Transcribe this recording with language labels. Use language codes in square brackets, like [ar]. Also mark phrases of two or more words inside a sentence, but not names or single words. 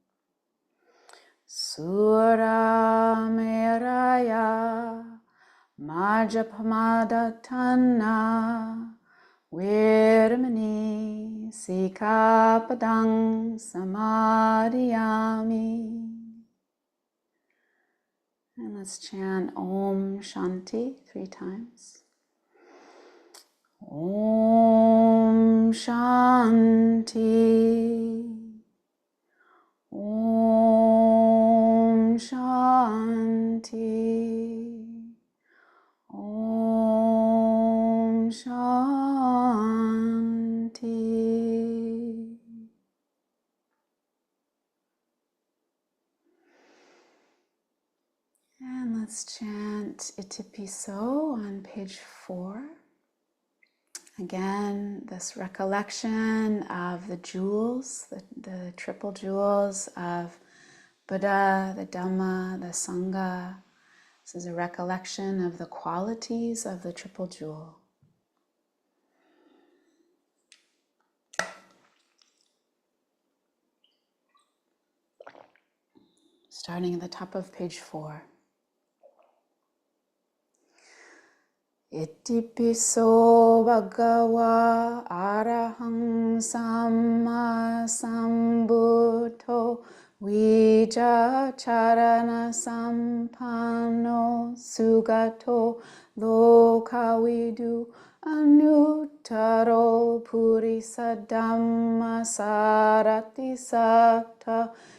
[pi] Sura meraya Majapamadatana Viramani Sikapadang Samadhiyami. [en] And let's chant [sa] Om Shanti [en] 3 times. [sa] Om Shanti. Om Shanti. Om Shanti. [en] And let's chant Itipiso on page 4. Again, this recollection of the jewels, the triple jewels of Buddha, the Dhamma, the Sangha. This is a recollection of the qualities of the triple jewel. Starting at the top of page 4. [pi] Itipiso bhagava arahang samma sambuddho Vijacharana sampanno sugato lokavidu anuttaro purisa dhamma sarati satta